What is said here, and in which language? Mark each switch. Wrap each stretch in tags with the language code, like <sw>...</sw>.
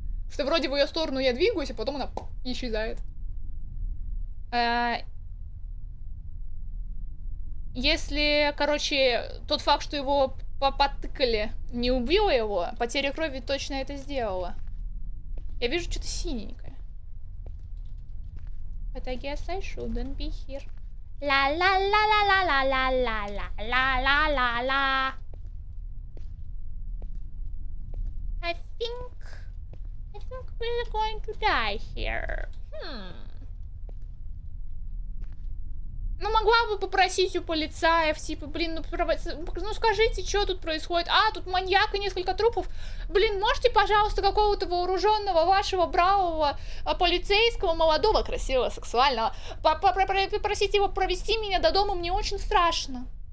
<ru>Что вроде в ее сторону я двигаюсь, а потом она исчезает. Если, короче, тот факт, что его потыкали, не убило его, потеря крови точно это сделала. Я вижу что-то синенькое.</ru> <en>But I guess I shouldn't be here. Ла-ла-ла-ла-ла-ла-ла-ла-ла-ла-ла. I think we're going to die here.</en> <ru>Ну, могла бы попросить у полицаев, типа, блин, ну скажите, что тут происходит? А, тут маньяк и несколько трупов. Блин, можете, пожалуйста, какого-то вооруженного вашего бравого полицейского, молодого, красивого, сексуального, попросить его провести меня до дома, мне очень страшно.</ru>